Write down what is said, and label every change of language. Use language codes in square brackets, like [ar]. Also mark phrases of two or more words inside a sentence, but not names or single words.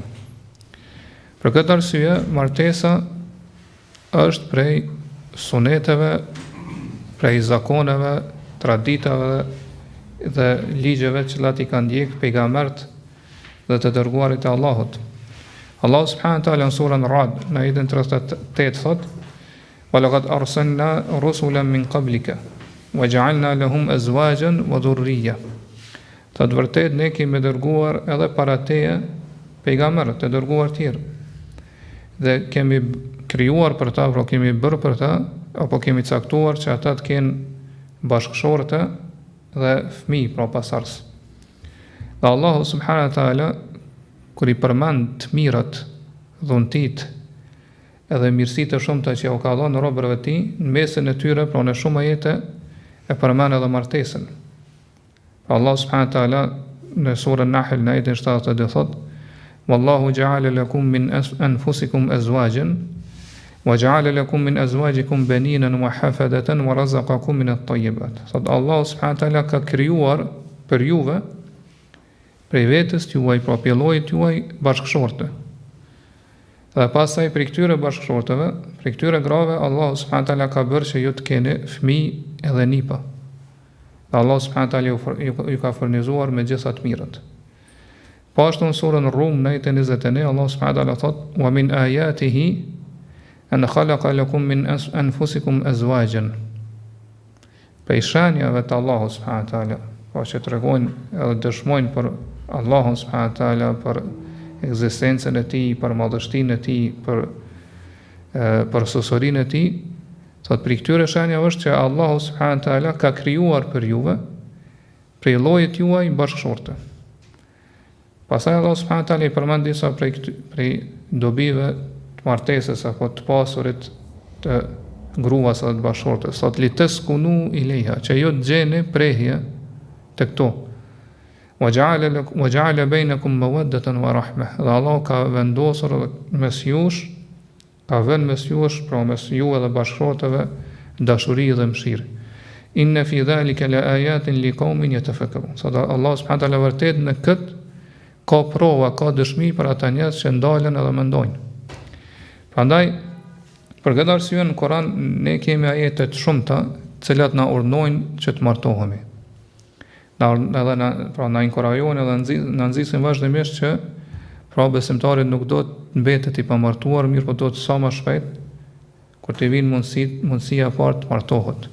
[sq] Për këtë arsye, martesa është prej suneteve, prej zakoneve, traditave dhe ligjeve që lati kanë ndjek pejgambert dhe të dërguarit e Allahut. Allahu [ar] سبحانه وتعالى [sq] në surën Ra'd në ajetin 38 thot: [ar] "ولقد أرسلنا رسلا من قبلك وجعلنا لهم أزواجا وذرية." [sq] Të vërtet ne kemi dërguar edhe para teje pejgamberë të dërguar tjerë. Dhe kemi krijuar për ta, pra kemi bërë për ta, apo kemi caktuar që ata të kenë bashkëshorte dhe fëmijë, pra pasardhës. Dhe Allahu [ar] سبحانه وتعالى [sq] kur i përmend të mirat, dhuntit edhe mirësitë e shumta që u ka dhënë robërve të tij, në mesin e tyre, pra në shumë ajete e përmend edhe martesën. Allahu [ar] سبحانه وتعالى [sq] në surën Nahl në ajetin 70 thotë: [ar] "والله جعل لكم من أنفسكم أزواجا وجعل لكم من أزواجكم بنين وحفدة ورزقكم من الطيبات." [sq] Sot Allahu [ar] سبحانه وتعالى [sq] ka krijuar për juve prej vetes juaj, pra prej llojit juaj, bashkëshorte. Dhe pastaj për këtyre bashkëshorteve, për këtyre grave, Allahu [ar] سبحانه وتعالى [sq] ka bërë që ju të keni fëmijë edhe nipa. Dhe Allahu [ar] سبحانه وتعالى [sq] ju ka furnizuar me gjitha të mirat. Po ashtu në surën Rum në ajetin 21, Allahu [ar] سبحانه وتعالى [sq] thot: [ar] "ومن آياته أن خلق لكم من أنفسكم أزواجا." [sq] Prej shenjave të Allahut [ar] سبحانه وتعالى, [sq] po që tregojnë edhe dëshmojnë për Allahun [ar] سبحانه وتعالى, [sq] për ekzistencën e tij, për madhështinë e tij, për sosorinë e tij, thot për këtyre shenjave është që Allahu [ar] سبحانه وتعالى [sq] ka krijuar për juve prej llojit juaj bashkëshorte. Pastaj Allahu [ar] سبحانه وتعالى [sq] i përmend disa prej dobive të martesës apo të pasurit të gruas apo të bashkëshortes. Sot [ar] لتسكنوا إليها, [sq] që ju të gjeni prehje të këto. [ar] وجعل بينكم مودة ورحمة. [sq] Dhe Allah ka vendosur mes jush, ka vënë mes jush, pra mes ju edhe bashkëshorteve, dashuri dhe mëshirë. [ar] إن في ذلك لآيات لقوم يتفكرون. [sq] Sot Allah [ar] سبحانه وتعالى [sq] vërtet në këtë ka prova, ka dëshmi për ata njerëz që ndalen edhe mendojnë. Prandaj, për këtë arsye në Kur'an ne kemi ajete të shumta, të cilat na urdhnojnë që të martohemi. Pra na inkurajojnë edhe na nxisin vazhdimisht që pra besimtarit nuk do të mbetet i pamartuar, mirë po do të sa më shpejt kur të vinë mundësia parë të martohet.